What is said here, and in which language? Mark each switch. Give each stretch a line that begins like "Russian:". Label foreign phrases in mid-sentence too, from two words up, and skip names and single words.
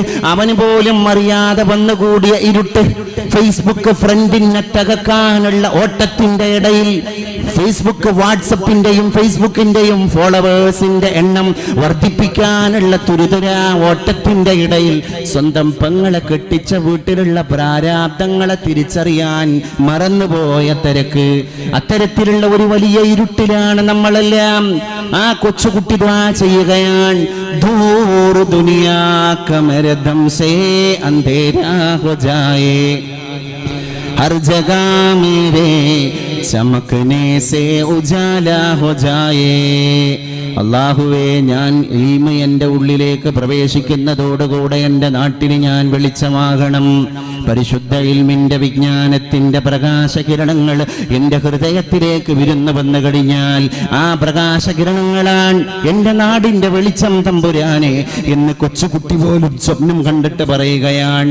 Malayalam: അവന് പോലും അറിയാതെ വന്നുകൂടിയ ഇരുട്ട്, ഫേസ്ബുക്ക് ഫ്രണ്ടിനെ തകർക്കാനുള്ള ഓട്ടത്തിന്റെ ഇടയിൽ, ഫേസ്ബുക്ക് വാട്സപ്പിന്റെയും ഫേസ്ബുക്കിന്റെയും ഫോളോവേഴ്സിന്റെ എണ്ണം വർദ്ധിപ്പിക്കാനുള്ള തുരിതുര ഓട്ടത്തിന്റെ ഇടയിൽ സ്വന്തം പെങ്ങളെ കെട്ടിച്ച വീട്ടിലുള്ള പ്രാരാബ്ദങ്ങളെ തിരിച്ചറിയാൻ മറന്നുപോയ തിരക്ക്, അത്തരത്തിലുള്ള ഒരു വലിയ ഇരുട്ടിലാണ് നമ്മളെല്ലാം. ആ കൊച്ചുകുട്ടി ദുആ ചെയ്യുകയാണ്,
Urdu: دور دنیا کا میرے دم سے اندھیرا ہو جائے ہر جگہ میرے چمکنے سے اجالا ہو جائے.
Malayalam: അല്ലാഹുവേ, ഞാൻ ഇൽമ എൻ്റെ ഉള്ളിലേക്ക് പ്രവേശിക്കുന്നതോടുകൂടെ എൻ്റെ നാട്ടിന് ഞാൻ വെളിച്ചമാകണം. പരിശുദ്ധ ഇൽമിന്റെ വിജ്ഞാനത്തിന്റെ പ്രകാശകിരണങ്ങൾ എൻ്റെ ഹൃദയത്തിലേക്ക് വിരുന്നു വന്നു കഴിഞ്ഞാൽ ആ പ്രകാശകിരണങ്ങളാണ് എൻ്റെ നാടിൻ്റെ വെളിച്ചം തമ്പുരാനെ എന്ന് കൊച്ചുകുട്ടി പോലും സ്വപ്നം കണ്ടിട്ട് പറയുകയാണ്.